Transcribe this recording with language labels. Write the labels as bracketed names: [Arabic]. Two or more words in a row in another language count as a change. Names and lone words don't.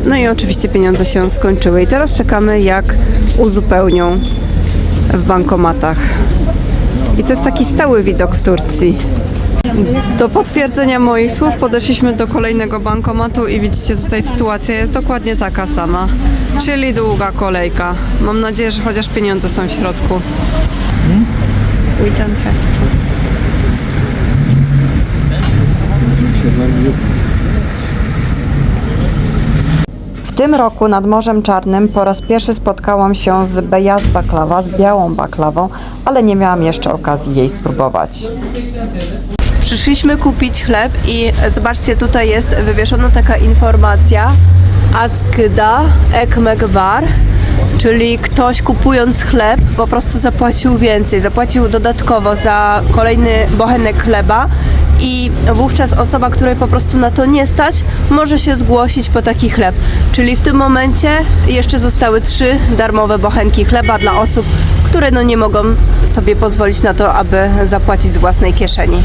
[Polish] No i oczywiście pieniądze się skończyły. I teraz czekamy, jak uzupełnią w bankomatach. I to jest taki stały widok w Turcji. Do potwierdzenia moich słów podeszliśmy do kolejnego bankomatu i widzicie, tutaj sytuacja jest dokładnie taka sama. Czyli długa kolejka. Mam nadzieję, że chociaż pieniądze są w środku. [English] We don't have to. [Polish] W tym roku nad Morzem Czarnym po raz pierwszy spotkałam się z [Turkish] beyaz baklava, [Polish] z białą baklawą, ale nie miałam jeszcze okazji jej spróbować. Przyszliśmy kupić chleb i zobaczcie, tutaj jest wywieszona taka informacja [Turkish] Askıda ekmek var, [Polish] czyli ktoś kupując chleb po prostu zapłacił więcej, zapłacił dodatkowo za kolejny bochenek chleba i wówczas osoba, której po prostu na to nie stać, może się zgłosić po taki chleb. Czyli w tym momencie jeszcze zostały 3 darmowe bochenki chleba dla osób, które no nie mogą sobie pozwolić na to, aby zapłacić z własnej kieszeni.